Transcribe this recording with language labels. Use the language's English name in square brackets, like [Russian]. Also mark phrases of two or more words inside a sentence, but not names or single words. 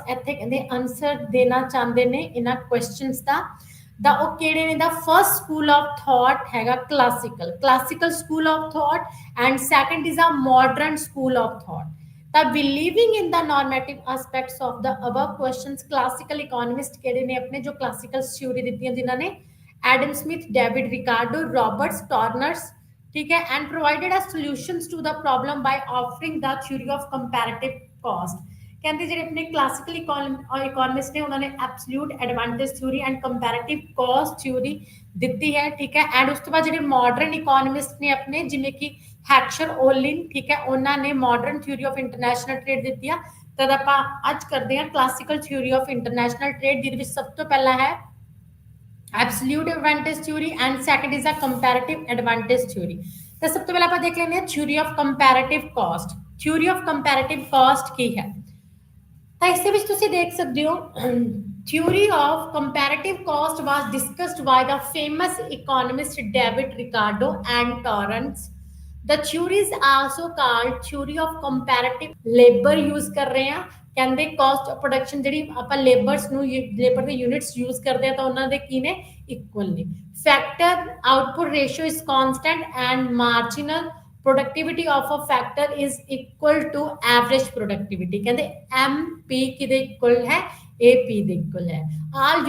[Punjabi] ਇੱਥੇ ਕਹਿੰਦੇ ਆਨਸਰ ਦੇਣਾ ਚਾਹੁੰਦੇ ਨੇ ਇਹਨਾਂ ਕੁਐਸਚਨਸ ਦਾ ਉਹ ਕਿਹੜੇ ਨੇ [English] the first school of thought ਹੈਗਾ classical school of thought and second is a modern school of thought ਤਾਂ believing in the normative aspects of the above questions classical economist [Punjabi] ਕਿਹੜੇ ਨੇ ਆਪਣੇ ਜੋ [English] classical theory [Punjabi] ਦਿੱਤੀਆਂ ਜਿਨ੍ਹਾਂ ਨੇ [English] Adam Smith, David Ricardo, Roberts, Torners, [Hindi] ठीक है, [English] and provided us solutions to the problem by offering the theory of comparative cost. [Punjabi] ਕਹਿੰਦੇ ਜਿਹੜੇ ਆਪਣੇ [English] classical economist [Punjabi] ਨੇ ਉਹਨਾਂ ਨੇ [English] absolute advantage theory and comparative cost theory [Punjabi] ਦਿੱਤੀ ਹੈ ਠੀਕ ਹੈ ਐਂਡ ਉਸ ਤੋਂ ਬਾਅਦ ਜਿਹੜੇ [English] modern economist [Punjabi] ਨੇ ਆਪਣੇ ਜਿਵੇਂ ਕਿ ਹੈਕਸ਼ਰ ਓਲਿਨ ਠੀਕ ਹੈ ਉਹਨਾਂ ਨੇ [English] modern theory of international trade [Punjabi] ਦਿੱਤੀ ਆ ਤਦ ਆਪਾਂ ਅੱਜ ਕਰਦੇ ਹਾਂ [English] classical theory of international trade [Punjabi] ਜਿਹਦੇ ਵਿੱਚ ਸਭ ਤੋਂ ਪਹਿਲਾ ਹੈ [English] absolute advantage theory and second is a comparative advantage theory [Punjabi] ਤਾਂ ਸਭ ਤੋਂ ਪਹਿਲਾਂ ਆਪਾਂ ਦੇਖ ਲੈਂਦੇ ਹਾਂ [English] theory of comparative cost theory of comparative cost [Punjabi] ਕੀ ਹੈ ਤਾਂ ਇਸ ਦੇ ਵਿੱਚ ਤੁਸੀਂ ਦੇਖ ਸਕਦੇ ਹੋ [English] theory of comparative cost was discussed by the famous economist David Ricardo and Torrance the theory is also called theory of comparative labor use [Punjabi] ਕਰ ਰਹੇ ਹਾਂ ਕਹਿੰਦੇ [English] cost of production [Punjabi] ਜਿਹੜੀ ਆਪਾਂ ਲੇਬਰ ਦੇ [English] units use [Punjabi] ਕਰਦੇ ਆ ਤਾਂ ਉਹਨਾਂ ਦੇ ਕੀ ਨੇ ਇਕੁਅਲ ਨੇ [English] factor output ratio is constant and marginal productivity of a factor is equal to average productivity [Punjabi] ਕਹਿੰਦੇ MP ਕਿਹਦੇ ਇਕੁਅਲ ਹੈ AP ਦੇ ਇਕੁਅਲ ਹੈ [English] ਆਲ